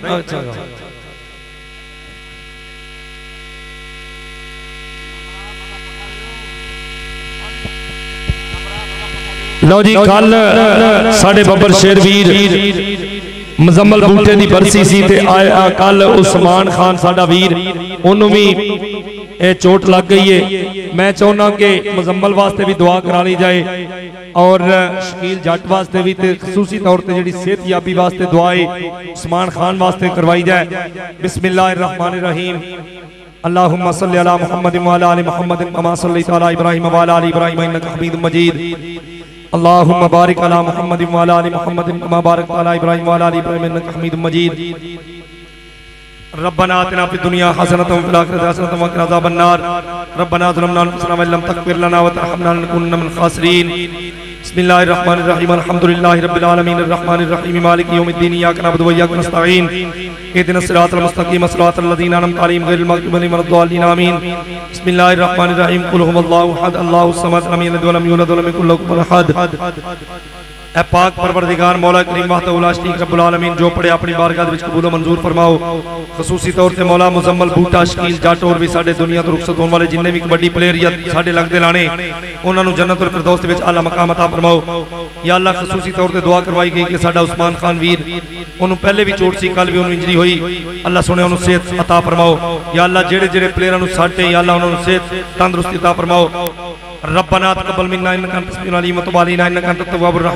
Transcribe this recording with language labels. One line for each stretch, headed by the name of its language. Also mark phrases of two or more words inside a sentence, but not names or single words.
Punjabi: اچھا لو جی کل ساڈے ببر شیروِیر مجمل بوٹے کی برسی سی، کل عثمان خان ساڈا ویر، اونہاں نے بھی یہ چوٹ لگ گئی ہے. میں چاہنا کہ مجمل واسطے بھی دعا کرا لئی جائے اور شکیل جٹ واسطے بھی خصوصی طور پر جی صحت یابی واسطے دعائے عثمان خان واسطے کروائی جائے.
Arabic: بسم الله الرحمن الرحيم۔ اللهم صل على محمد وعلى آل محمد كما صليت على إبراهيم وعلى آل إبراهيم إنك حميد مجيد. اللهم بارك على محمد وعلى آل محمد كما باركت على إبراهيم وعلى آل إبراهيم إنك حميد مجيد. ربنا آتنا في الدنيا حسنة وفي الآخرة حسنة وقنا عذاب النار. ربنا ظلمنا أنفسنا ولم تغفر لنا وترحمنا لنكونن من الخاسرين. بسم الله الرحمن الرحيم۔ الحمد لله رب العالمين الرحمن الرحيم مالك يوم الدين إياك نعبد وإياك نستعين اهدنا الصراط المستقيم صراط الذين أنعمت عليهم غير المغضوب عليهم ولا الضالين آمين. بسم الله الرحمن الرحيم۔ قل هو الله أحد الله الصمد لم يلد ولم يولد ولم يكن له كفوا أحد.
Punjabi: اے پاک پروردگار مولا کریم
Arabic: وحده لا شريك رب العالمين
Punjabi: جو پڑھے اپنی بارگاہ وچ قبول منظور فرماؤ. خصوصی طور پر مولا مجمل بوٹا شکیل جٹ اور بھی ساڈے دنیا توں رخصت ہونے والے جنے بھی کبڈی پلیئر یا ساڈے لگدے لانے اونہاں نے
Arabic: جنة الفردوس
Punjabi: وچ اعلیٰ مقام عطا فرماؤ.
Arabic: يا الله
Punjabi: خصوصی طور پر دعا کروائی گئی کہ ساڈا عثمان خان ویر اونہاں نے پہلے بھی چوٹ سی کل بھی اونہاں نے انجری ہوئی اللہ سنے اونہاں نے صحت عطا فرماؤ.
Arabic: يا الله
Punjabi: جہڑے جہڑے پلیئراں نوں ساڈے
Arabic: يا الله
Punjabi: اونہاں نے صحت تندرستی عطا فرماؤ.
Arabic: ربنا تقبل منا إنك أنت السميع العليم وتب علينا إنك أنت التواب الرحيم.